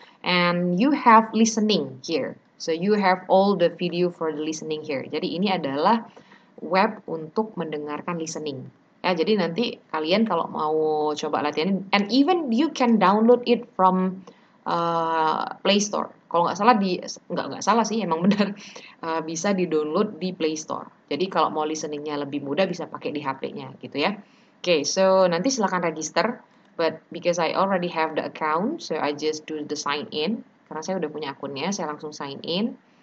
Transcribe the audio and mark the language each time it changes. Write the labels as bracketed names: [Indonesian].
[English] And you have listening here. So you have all the video for the listening here. [Indonesian] Jadi ini adalah web untuk mendengarkan listening. Ya, jadi nanti kalian kalau mau coba latihan, [English] and even you can download it from Play Store. [Indonesian] Kalau nggak salah sih, emang benar bisa di-download di Play Store. Jadi kalau mau listeningnya lebih mudah bisa pakai di HP-nya, gitu ya. [English] Okay, so [Indonesian] nanti silakan register. [English] But because I already have the account, so I just do the sign in. [Indonesian] Karena saya udah punya akunnya, saya langsung sign in.